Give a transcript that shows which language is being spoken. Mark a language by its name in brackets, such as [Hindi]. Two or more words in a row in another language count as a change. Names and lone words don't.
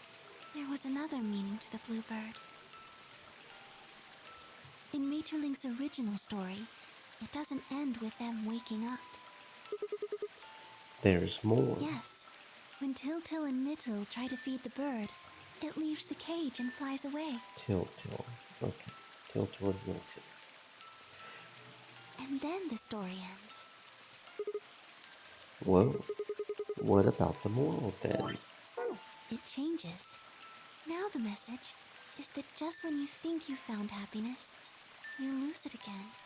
[English] There was another meaning to the bluebird. In Maeterlinck's original story, it doesn't end with them waking up. There's more. Yes. When Til and Mittel try to feed the bird, it leaves the cage and flies away. Til. Okay. Til and Milton. And then the story ends. Whoa. What about the moral then? It changes. Now the message is that just when you think you found happiness, you lose it again.